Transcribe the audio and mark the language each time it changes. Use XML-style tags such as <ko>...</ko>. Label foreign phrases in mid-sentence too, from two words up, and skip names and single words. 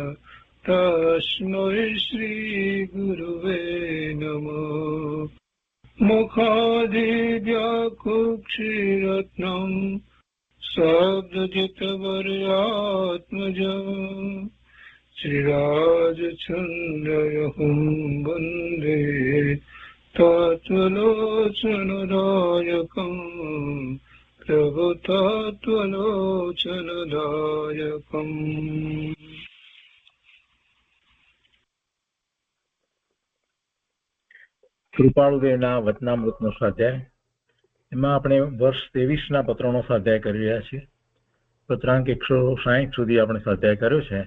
<sa>तस्मै श्रीगुरुवे नमः मुखादिव्याकुक्षिरत्नं शब्दजितवर्यात्मजम् श्रीराजचन्द्रयहुं वन्दे तत्त्वलोचनदायकम् प्रभुतत्त्वलोचनदायकम्</sa> <gu>કૃપાળુદેવના વચનામૃતનો સ્વાધ્યાય. એમાં આપણે વર્ષ 23ના પત્રનો સ્વાધ્યાય કરી રહ્યા છીએ. પત્રાંક 160 સુધી આપણે સ્વાધ્યાય કર્યો છે.</gu>